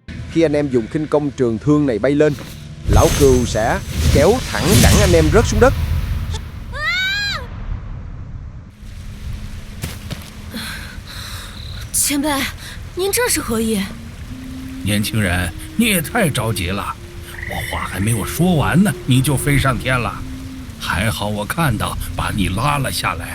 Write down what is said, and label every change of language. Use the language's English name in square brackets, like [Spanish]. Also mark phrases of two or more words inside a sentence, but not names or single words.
[Vietnamese] Khi anh em dùng khinh công trường thương này bay lên, lão cừu sẽ kéo thẳng cẳng anh em rớt xuống đất. [Chinese] 前辈，您这是何意？年轻人，你也太着急了，我话还没有说完呢，你就飞上天了。还好我看到，把你拉了下来。